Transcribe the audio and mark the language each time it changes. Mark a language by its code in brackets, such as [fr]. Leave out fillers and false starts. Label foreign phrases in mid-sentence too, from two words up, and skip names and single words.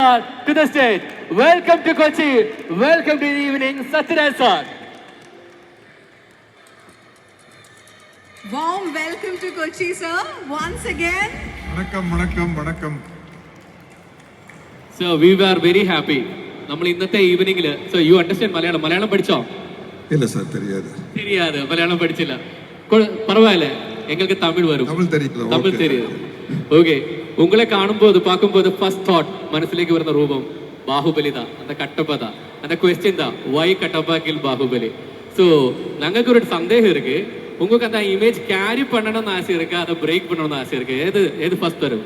[en] To the stage. Welcome to Kochi. Welcome to the evening, Satyaraj sir. Warm welcome to Kochi, sir. Once again. [ta] வணக்கம். [en] So we were very happy. [ml] നമ്മൾ ഇന്നത്തെ ഈവനിങ്ങില് [en] so you understand [ml] മലയാളം പഠിച്ചോ? [ta] இல்ல சார் தெரியாது [ml] മലയാളം പഠിച്ചില്ല. [ta] பரவாயில்ல, எங்களுக்கு தமிழ் வரும். தமிழ் தெரியாது. ஓகே, உங்களை காணும்போது பார்க்கும்போது [en] first thought [ml] മനസ്സിലേക്ക് വരുന്ന [ta] ரூபம் பாகுபலி தான், அந்த கட்டப்பா தான். அந்த கொஸ்டின் தான், [en] why Kattappa kill Baahubali. [ta] ஸோ நாங்களுக்கு ஒரு சந்தேகம் இருக்கு, உங்களுக்கு அந்த [en] image carry [ta] பண்ணணும்னு ஆசை இருக்கு, அதை பிரேக் பண்ணணும்னு ஆசை இருக்கு, எது ஃபர்ஸ்ட் வரும்?